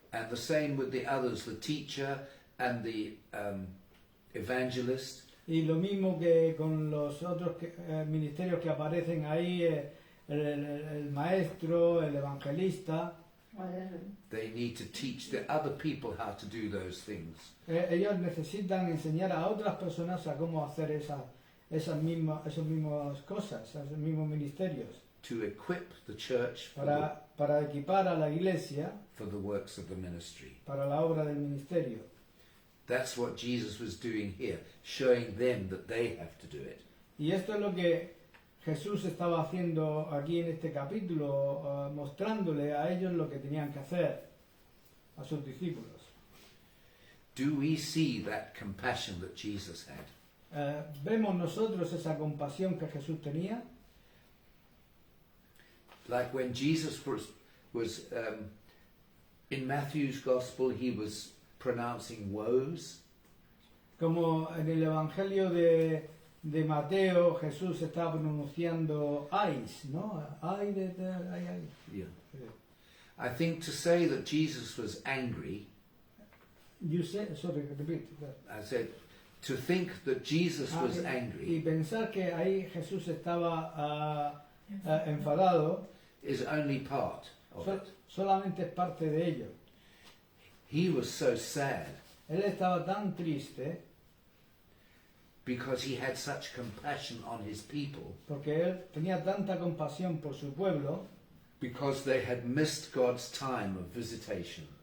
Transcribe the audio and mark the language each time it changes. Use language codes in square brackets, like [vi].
[en] And the same with the others, the teacher and the evangelist. [es] Y lo mismo que con los otros ministerios que aparecen ahí, el maestro, el evangelista. [en] They need to teach the other people how to do those things. [es] Ellos necesitan enseñar a otras personas a cómo hacer esas mismas cosas, esos mismos ministerios. [en] To equip the church [es] para equipar a la iglesia [en] for the works of the ministry. [es] Para la obra del ministerio. [en] That's what Jesus was doing here, showing them that they have to do it. [es] Y esto es lo que Jesús estaba haciendo aquí en este capítulo, mostrándole a ellos lo que tenían que hacer, a sus discípulos. [en] Do we see that compassion that Jesus had? [es] ¿Vemos nosotros esa compasión que Jesús tenía? [en] Like when Jesus was in Matthew's Gospel, he was pronouncing woes. [es] Como en el Evangelio de Mateo, Jesús está pronunciando ayes, ¿no? Ay. [en] Yeah. I think to say that Jesus was angry. You said, sorry, repeat. I said to think that Jesus was angry. [es] Y pensar que ahí Jesús estaba enfadado. [en] Is only part of it. [es] Solamente es parte de ello. [en] He was so sad. [es] Él estaba tan triste. [en] Because he had such compassion on his people. [es] Porque él tenía tanta compasión por su pueblo. [en] because they had missed God's time of visitation.